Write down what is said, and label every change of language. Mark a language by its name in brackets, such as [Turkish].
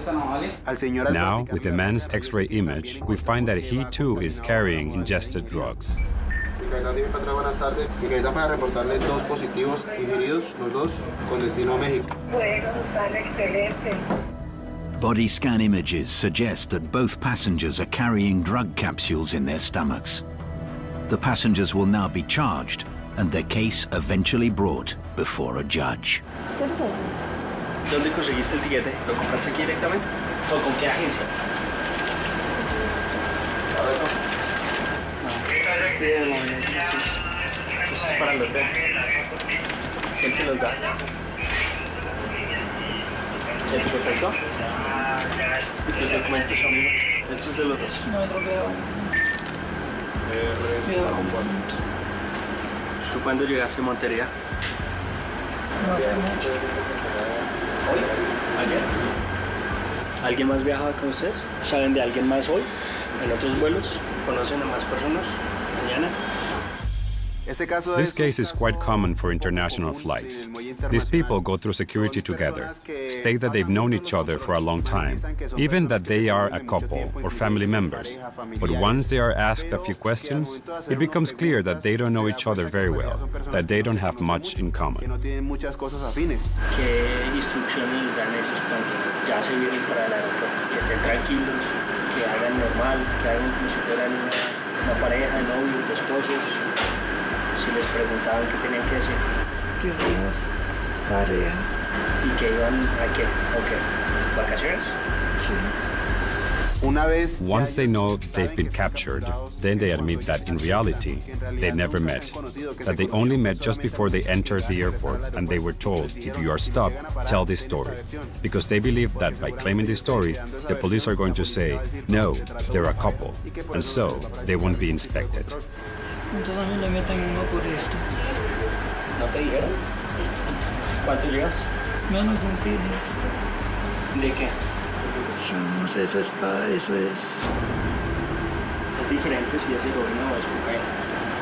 [English] Now, with the man's X-ray image, we find that he too is carrying ingested drugs. [Spanish] Buenas tardes. Mi capitán, para reportarle dos positivos ingeridos, los dos con destino a México. Bueno, están excelentes. [English] Body scan images suggest that both passengers are carrying drug capsules in their stomachs. The passengers will now be charged and their case eventually brought before a judge. [Spanish] ¿Dónde conseguiste el tiquete? ¿Lo compraste aquí directamente? ¿O con qué agencia? Esto es para el hotel. ¿Quién te los da? ¿El protector? ¿Y tus documentos, amigo? Estos de los dos. No, otro quedaba. ¿Tú cuándo llegaste a Montería? No hace mucho. ¿Hoy? ¿Ayer? ¿Alguien más viajaba con ustedes? ¿Saben de alguien más hoy? ¿En otros vuelos? ¿Conocen a más personas? ¿Mañana? [English] This case is quite common for international flights. These people go through security together, state that they've known each other for a long time, even that they are a couple or family members. But once they are asked a few questions, it becomes clear that they don't know each other very well, that they don't have much in common. [Spanish] ¿Qué instrucciones les dan ellos cuando ya se vienen para el aeropuerto? Que estén tranquilos, que hagan normal, que hagan como si fueran una pareja de novios, de esposos. Si les preguntaban qué tenían que decir. Que somos pareja. ¿Y que iban a qué? ¿O qué? ¿Vacaciones? Sí. [English] Once they know they've been captured, then they admit that in reality, they never met, that they only met just before they entered the airport and they were told, if you are stopped, tell this story. Because they believe that by claiming this story, the police are going to say, no, they're a couple, and so they won't be inspected. [Spanish] Entonces a mí le meten uno por esto. ¿No te dijeron? ¿Cuánto llevas? Menos de un kilo. ¿De qué? Yo no sé, eso es Es diferente si es heroína o es cocaína.